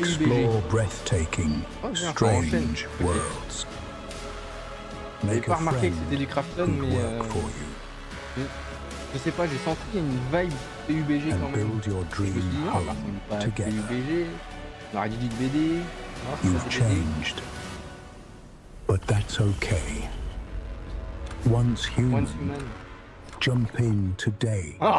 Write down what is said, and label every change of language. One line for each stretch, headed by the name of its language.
English: Explore breathtaking, strange worlds.
French: J'avais pas remarqué que c'était du Crafton, mais je sais pas, j'ai senti une vibe PUBG quand même. Je me suis dit, non, ça ressemble pas à PUBG. On aurait dit du BD.
English: You've changed, but that's okay. Once human, jump in today.